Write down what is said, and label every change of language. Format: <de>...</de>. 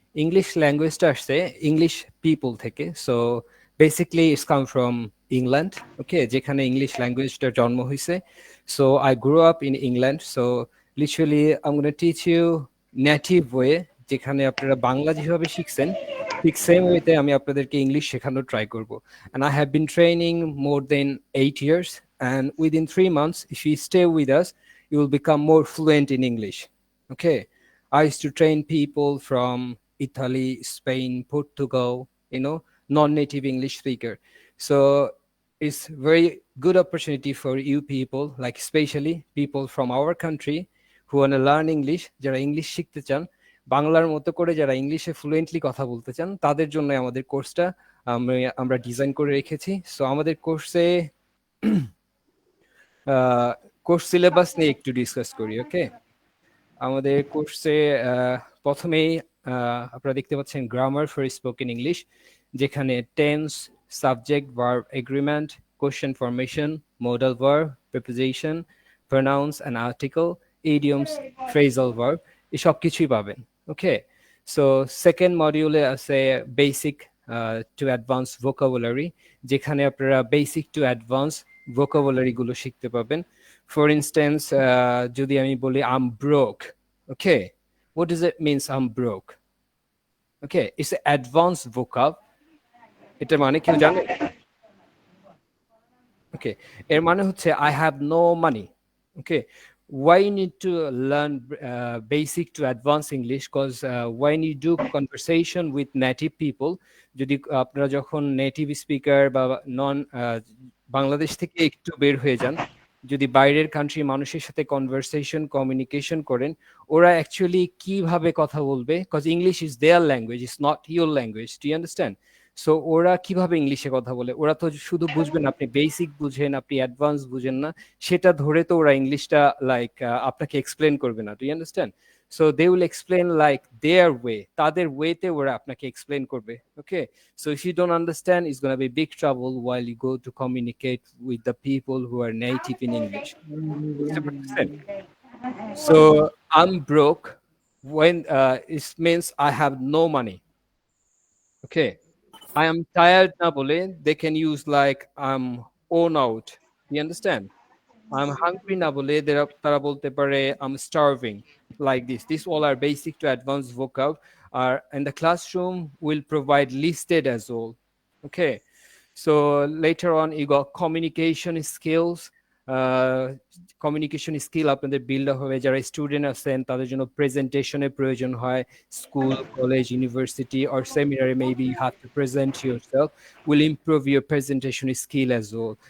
<en>English language</en> <bn>আসছে</bn> <en>English people</en> <bn>থেকে.</bn> <en>So basically it's come from England. Okay,</en> <bn>যেখানে English languageটা জন্ম হয়েছে.</bn> <en>So I grew up in England.</en> <bn>So literally I'm going to teach you native way, যেখানে আপনারা বাংলা যেভাবে শিখছেন ঠিক সেম ওয়েতে আমি আপনাদেরকে ইংলিশ শেখানোর ট্রাই করব।</bn> <en>And I have been training more than 8 years, and within 3 months if you stay with us you will become more fluent in English. Okay, I used to train people from Italy, Spain, Portugal, non-native English speaker. So it's very good opportunity for you people, like especially people from our country who want to learn English,</en> <bn>যারা English শিখতে চান, বাংলার মতো করে যারা ইংলিশে fluently কথা বলতে চান, তাদের জন্য আমাদের কোর্সটা আমরা ডিজাইন করে রেখেছি। সো আমাদের কোর্সে কোর্স সিলেবাস নিয়ে একটু ডিসকাস করি। ওকে, আমাদের কোর্সে প্রথমেই আপনারা দেখতে পাচ্ছেন গ্রামার ফর স্পোকেন ইংলিশ, যেখানে tense, subject, verb, agreement, question formation, modal verb, preposition, pronounce and article, idioms, phrasal verb, এই সব কিছুই পাবেন। ওকে, সো সেকেন্ড মডিউলে আছে বেসিক টু অ্যাডভান্স ভোকাবুলারি, যেখানে আপনারা বেসিক টু অ্যাডভান্স ভোকাবুলারি গুলো শিখতে পাবেন।</bn> <en>for instance,</en> <bn>যদি আমি বলি</bn> <en>I'm broke, okay, what does it means I'm broke? Okay, it's an advanced vocab.</en> <bn>এটা মানে কেউ জানে?</bn> <en>Okay,</en> <bn>এর মানে হচ্ছে</bn> <en>I have no money. Okay, why you need to learn basic to advanced English? Because when you do conversation with native people,</en> <bn>যদি আপনারা যখন নেটিভ স্পিকার বা নন বাংলাদেশ থেকে একটু বের হয়ে যান, যদি বাইরের কান্ট্রি মানুষের সাথে কনভারসেশন কমিউনিকেশন করেন, ওরা অ্যাকচুয়ালি কিভাবে কথা বলবে,</bn> <en>Cause English is their language, is not your language, do you understand?</en> <bn>So ওরা কিভাবে ইংলিশে কথা বলে, ওরা তো শুধু বুঝবেন আপনি বেসিক বুঝেন, আপনি অ্যাডভান্স বুঝেন না, সেটা ধরে তো ওরা ইংলিশটা লাইক আপনাকে এক্সপ্লেন করবে না,</bn> <en>Do you understand? So they will explain like their way,</en> <bn>তাদের ওয়েতে ওরা আপনাকে এক্সপ্লেন করবে।</bn> <en>Okay, so if you don't understand, it's going to be big trouble while you go to communicate with the people who are native in English. So I'm broke when it means I have no money. Okay, I am tired</en> <bn>na bole</bn> <en>they can use like I'm worn out, you understand? I'm hungry</en> <bn>na bole tara bolte pare</bn> <en>I'm starving, like this. These all are basic to advanced vocab. Are in the classroom will provide listed as well. Okay, so later on you got communication skills.</en> <bn>Communication skill আপনাদের build হবে, যারা student আছেন তাদের জন্য প্রেজেন্টেশনের প্রয়োজন হয়, school, college, university or সেমিনারে</bn> <en>Maybe you have to present yourself, will improve your presentation skill as well.</en>